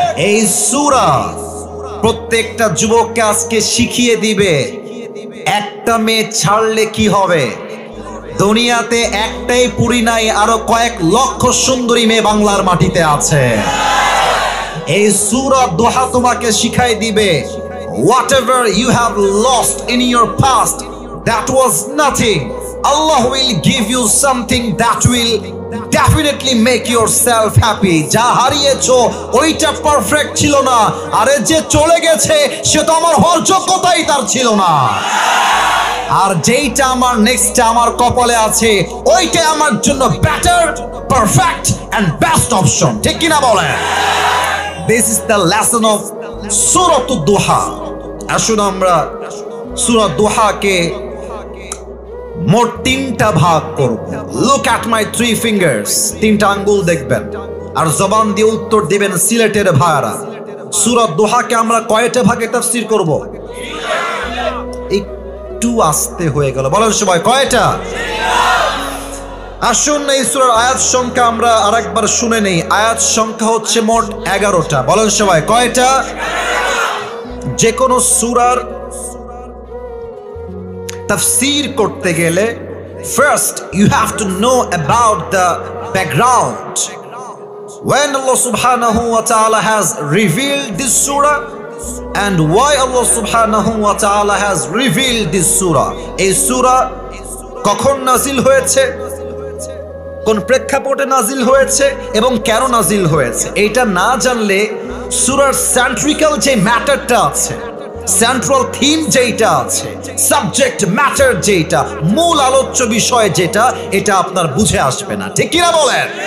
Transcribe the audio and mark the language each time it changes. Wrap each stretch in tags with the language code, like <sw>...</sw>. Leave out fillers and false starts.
<bn>এই সূরা প্রত্যেকটা যুবককে আজকে শিখিয়ে দিবে একটা মেয়ে ছাড়লে কি হবে। দুনিয়াতে একটাই পুরী নাই, আরো কয়েক লক্ষ সুন্দরী মেয়ে বাংলার মাটিতে আছে। এই সূরা দুহা তোমাকে শিখাই দিবে</bn> <en>whatever you have lost in your past, that was nothing. Allah will give you something that will definitely make yourself happy.</en> <bn>যা হারিয়েছো ওইটা পারফেক্ট ছিল না, আরে যে চলে গেছে সে তো আমার হওয়ার যোগ্যতাই তার ছিল না। আর যেইটা আমার নেক্সট আমার কপালে আছে ওইটা আমার জন্য better,</bn> <en>Perfect and best option.</en> <bn>ঠিক কিনা বলেন?</bn> <en>This is the lesson of সূরাতুদ দুহা।</en> <bn>আসুন আমরা সূরা দুহাকে মোট 3টা ভাগ করব।</bn> <en>Look at my 3 fingers.</en> <bn>3টা আঙ্গুল দেখবেন আর জবান দিয়ে উত্তর দিবেন সিলেটের ভাইরা। সূরা দুহাকে আমরা কয়টা ভাগে তাফসীর করব? একটু আস্তে হয়ে গেল, বলেন সবাই কয়টা? আসুন এই সূরার আয়াত সংখ্যা আমরা আরেকবার শুনে নেই। আয়াত সংখ্যা হচ্ছে মোট 11টা। বলেন সবাই কয়টা? যে কোনো সূরার তাফসীর করতে গেলে</bn> <en>first you have to know about the background. When Allah subhanahu wa ta'ala has revealed this surah and why Allah subhanahu wa ta'ala has revealed this surah.</en> <bn>এই সূরা কখন নাজিল হয়েছে, কোন প্রেক্ষাপটে নাজিল হয়েছে এবং কেন নাজিল হয়েছে, এইটা না জানলে সূরার সেন্ট্রিক্যাল যে ম্যাটারটা আছে, সেন্ট্রাল থিম যেটা আছে, সাবজেক্ট ম্যাটার যেটা, মূল আলোচ্য বিষয় যেটা, এটা আপনার বুঝে আসবে না। ঠিক কিনা বলেন?</bn>